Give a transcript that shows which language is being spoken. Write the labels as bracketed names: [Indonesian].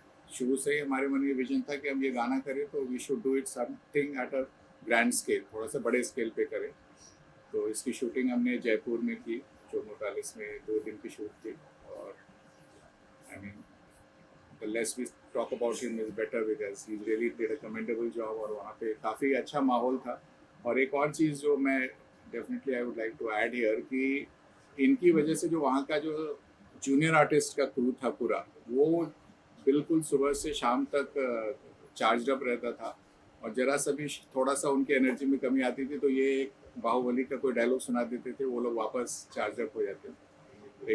[Hindi] शुरू से ही हमारे मन में विजन था कि हम ये गाना करें तो [English] we should do it something at a grand scale, [Hindi] थोड़ा सा बड़े स्केल पे करें। तो इसकी शूटिंग हमने जयपुर में की, जो 39 में 2 दिन की शूट थी। और [English] I mean the less we talk about him is better because he really did a commendable job [Hindi] और वहाँ पे काफ़ी अच्छा माहौल था। और एक और चीज़ जो मैं definitely [English] I would like to add here [Hindi] कि इनकी वजह से जो वहाँ का जो जूनियर आर्टिस्ट का क्रू था पूरा, वो बिल्कुल सुबह से शाम तक चार्ज अप रहता था। और जरा सा भी थोड़ा सा उनकी एनर्जी में कमी आती थी तो ये एक बाहुबली का कोई डायलॉग सुना देते थे, वो लोग वापस चार्ज अप हो जाते थे।